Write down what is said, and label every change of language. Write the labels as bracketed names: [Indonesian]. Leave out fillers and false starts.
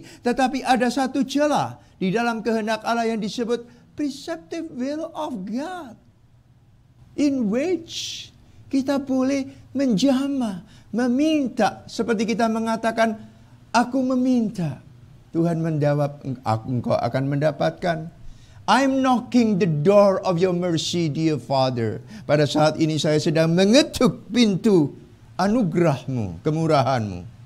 [Indonesian] Tetapi ada satu celah di dalam kehendak Allah yang disebut preceptive will of God. [English] In which [Indonesian] kita boleh menjamah, meminta. Seperti kita mengatakan, aku meminta. Tuhan menjawab, engkau akan mendapatkan. [English] I'm knocking the door of your mercy, dear Father. [Indonesian] Pada saat ini saya sedang mengetuk pintu anugerahmu, kemurahanmu.